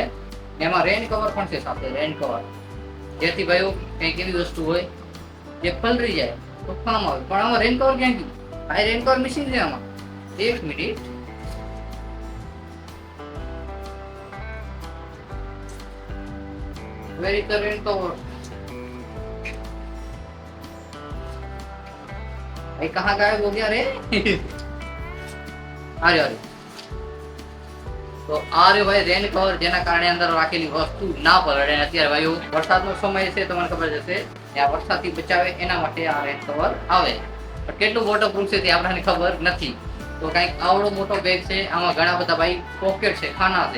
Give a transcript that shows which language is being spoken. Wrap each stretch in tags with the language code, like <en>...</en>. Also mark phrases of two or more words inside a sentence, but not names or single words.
<gu>એમાં</gu> <en>rain cover</en> <gu>પણ છે સાથે,</gu> <en>rain cover,</en> <gu>જેથી ભાઈઓ કંઈક એવી વસ્તુ હોય જે પલળી જાય તો કામ આવે. પણ આમાં</gu> <en>rain cover</en> <gu>ક્યાં ગયું? આ</gu> <en>rain cover missing</en> <gu>છે આમાં. એક મિનિટ,</gu> <en>where is the rain cover?</en> <hi>भाई कहाँ गायब हो गया रे? अरे अरे,</hi> <gu>તો આ રે ભાઈ</gu> <en>rain cover,</en> <gu>જેના કારણે અંદર રાખેલી વસ્તુ ના પલળે. અત્યારે ભાઈ વરસાદનો સમય છે, તમને ખબર જશે, આ વરસાદથી બચાવે એના માટે આ</gu> <en>rain cover</en> <gu>આવે. પણ કેટલું વોટરપ્રૂફ છે તે આપણને ખબર નથી. તો કંઈક આવડો મોટો બેગ છે, આમાં ઘણા બધા ભાઈ પોકેટ છે, ખાના છે.</gu>